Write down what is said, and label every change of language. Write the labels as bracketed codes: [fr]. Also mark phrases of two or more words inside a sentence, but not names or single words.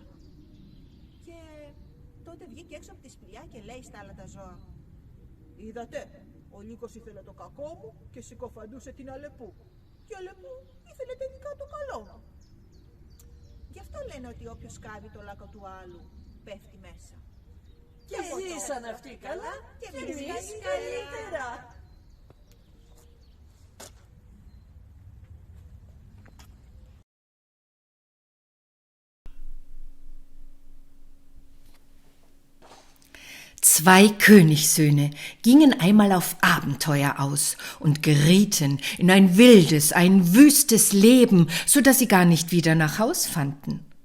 [el] Και τότε βγήκε έξω από τη σπηλιά και λέει στα άλλα τα ζώα: «Είδατε, ο λύκος ήθελε το κακό μου και συκοφαντούσε την Αλεπού. Και η Αλεπού ήθελε τελικά το καλό μου. Γι' αυτό λένε ότι όποιος σκάβει το λάκκο του άλλου πέφτει μέσα». Και ζήσαν αυτοί καλά και και εμείς εμείς καλύτερα. καλύτερα. [de] Zwei Königssöhne gingen einmal auf Abenteuer aus und gerieten in ein wildes, ein wüstes Leben, so dass sie gar nicht wieder nach Haus fanden.